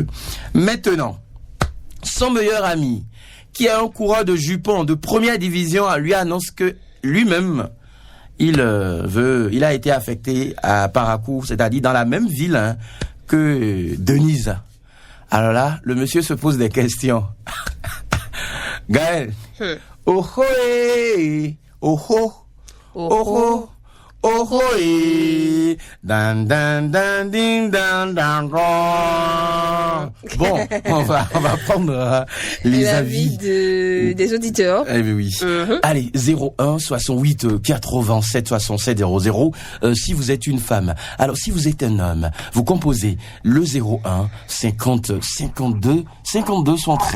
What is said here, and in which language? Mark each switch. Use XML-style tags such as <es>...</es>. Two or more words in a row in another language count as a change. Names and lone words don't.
<fr>Maintenant, son meilleur ami, qui est un coureur de jupons de première division, lui annonce que lui-même, il a été affecté à Parakou, c'est-à-dire dans la même ville que Denise. Alors là, le monsieur se pose des questions. Gaël, oh oh, oh oh, oh oh. Oh oh et dan dan dan ding dan dan. Bon, on va prendre les avis des auditeurs. Eh bien oui. Allez, 01 68 87 67 00 si vous êtes une femme. Alors si vous êtes un homme, vous composez le 01 50 52 52 113.</fr>